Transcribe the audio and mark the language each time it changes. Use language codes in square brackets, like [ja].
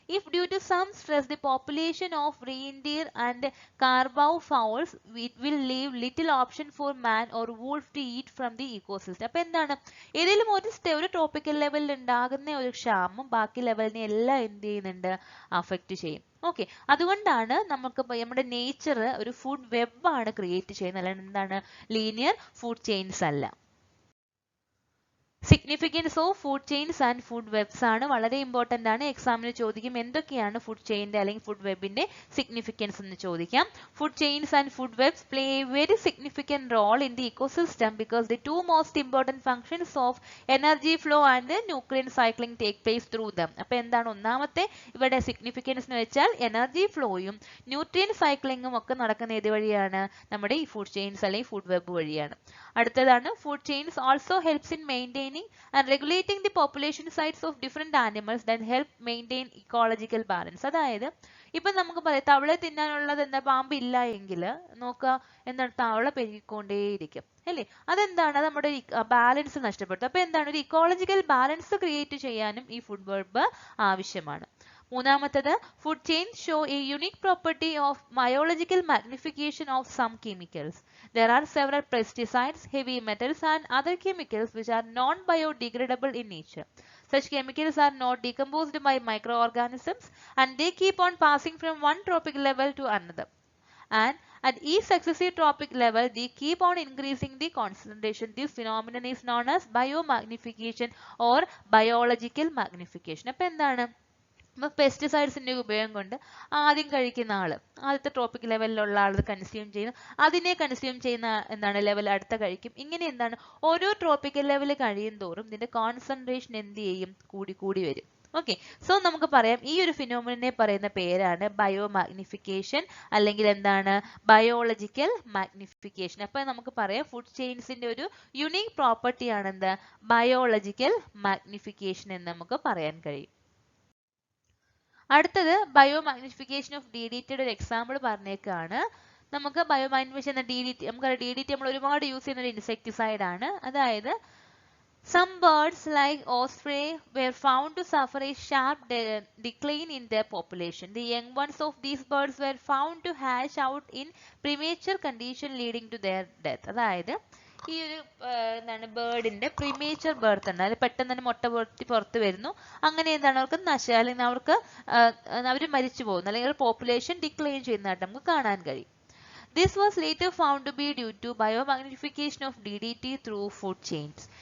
[en] If due to some stress the population of reindeer and caribou fowls, it will leave little option for man or wolf to eat from the ecosystem. [ml] അപ്പോൾ എന്താണ് ഏതെങ്കിലും ഒരു tropical ലെവലിൽ ഉണ്ടാകുന്ന ഒരു ക്ഷാമം ബാക്കി ലെവലിനെ എല്ലാം എന്ത് ചെയ്യുന്നുണ്ട്, അഫക്റ്റ് ചെയ്യും. ഓക്കെ, അതുകൊണ്ടാണ് നമുക്ക് നമ്മുടെ നേച്ചർ ഒരു ഫുഡ് വെബ് ആണ് ക്രിയേറ്റ് ചെയ്യുന്നത്, അല്ലാണ്ട് എന്താണ് ലീനിയർ ഫുഡ് ചെയിൻസ് അല്ല. [en] significance of food chains and food webs [ml] ആണ് വളരെ ഇമ്പോർട്ടൻ്റ് ആണ്. എക്സാമിന് ചോദിക്കും എന്തൊക്കെയാണ് ഫുഡ് ചെയിൻ്റെ അല്ലെങ്കിൽ ഫുഡ് വെബിന്റെ സിഗ്നിഫിക്കൻസ് എന്ന് ചോദിക്കാം. [en] Food chains and food webs play a very significant role in the ecosystem because the two most important functions of energy flow and nucleon cycling take place through them. [ml] അപ്പോൾ എന്താണ് ഒന്നാമത്തെ ഇവിടെ significance എന്ന് വെച്ചാൽ energy ഫ്ലോയും nutrient സൈക്ലിങ്ങും ഒക്കെ നടക്കുന്ന ഏത് വഴിയാണ്, നമ്മുടെ ഈ ഫുഡ് ചെയിൻസ് അല്ലെങ്കിൽ ഫുഡ് വെബ് വഴിയാണ്. [en] അടുത്തതാണ് food chains also helps in maintaining and regulating the population size of different animals that help maintain ecological balance. [ml] അതായത് ഇപ്പം നമുക്ക് പറയാം തവള തിന്നാനുള്ളത് എന്താ, പാമ്പ് ഇല്ല എങ്കിൽ നോക്കുക എന്താണ് തവള പെരുകിക്കൊണ്ടേയിരിക്കും അല്ലേ, അതെന്താണ് നമ്മുടെ ബാലൻസ് നഷ്ടപ്പെട്ടു. അപ്പോൾ എന്താണ് ഒരു ഇക്കോളജിക്കൽ ബാലൻസ് ക്രിയേറ്റ് ചെയ്യാനും ഈ ഫുഡ് വെബ് ആവശ്യമാണ്. [en] മൂന്നാമത്തത് food chain show a unique property of biological magnification of some chemicals. There are several pesticides, heavy metals and other chemicals which are non-biodegradable in nature. Such chemicals are not decomposed by microorganisms and they keep on passing from one trophic level to another. And at each successive trophic level, they keep on increasing the concentration. This phenomenon is known as biomagnification or biological magnification. [ml] അപ്പോൾ എന്താണ് അപ്പോൾ പെസ്റ്റിസൈഡ്സിൻ്റെ ഉപയോഗം കൊണ്ട് ആദ്യം കഴിക്കുന്ന ആൾ ആദ്യത്തെ tropic ലെവലിലുള്ള ആൾ consume ചെയ്യുന്നു, അതിനെ കൺസ്യൂം ചെയ്യുന്ന എന്താണ് ലെവൽ അടുത്ത കഴിക്കും. ഇങ്ങനെ എന്താണ് ഓരോ ട്രോപ്പിക്കൽ ലെവൽ കഴിയും തോറും ഇതിൻ്റെ കോൺസെൻട്രേഷൻ എന്ത് ചെയ്യും, കൂടി കൂടി വരും. ഓക്കെ, സോ നമുക്ക് പറയാം ഈ ഒരു ഫിനോമിനെ പറയുന്ന പേരാണ് ബയോമാഗ്നിഫിക്കേഷൻ അല്ലെങ്കിൽ എന്താണ് ബയോളജിക്കൽ മാഗ്നിഫിക്കേഷൻ. അപ്പോൾ നമുക്ക് പറയാം ഫുഡ് ചെയിൻസിൻ്റെ ഒരു യുണീക് പ്രോപ്പർട്ടിയാണ് എന്ത്, ബയോളജിക്കൽ മാഗ്നിഫിക്കേഷൻ എന്ന് നമുക്ക് പറയാൻ കഴിയും. അടുത്തത് ബയോമാഗ്നിഫിക്കേഷൻ ഓഫ് DDTയുടെ ഒരു എക്സാമ്പിൾ പറഞ്ഞേക്കാണ്. നമുക്ക് ബയോമാഗ്നിഫിക്കേഷൻ എന്ന DDT നമുക്കറിയാം, DDT നമ്മൾ ഒരുപാട് യൂസ് ചെയ്യുന്ന ഒരു ഇൻസെക്ടിസൈഡ് ആണ്. [en] അതായത് some birds like osprey were found to suffer a sharp decline in their population. The young ones of these birds were found to hatch out in premature condition leading to their death. [ml] അതായത് ഈ ഒരു എന്താണ് ബേർഡിന്റെ premature birth ഉണ്ട്, അത് പെട്ടെന്ന് തന്നെ മുട്ട പൊട്ടി പുറത്ത് വരുന്നു. അങ്ങനെ എന്താണ് അവർക്ക് അല്ലെങ്കിൽ അവർ മരിച്ചു പോകുന്നു അല്ലെങ്കിൽ പോപ്പുലേഷൻ ഡിക്ലൈൻ ചെയ്യുന്നതായിട്ട് നമുക്ക് കാണാൻ കഴിയും. [en] This was later found to be due to biomagnification of DDT through food chains.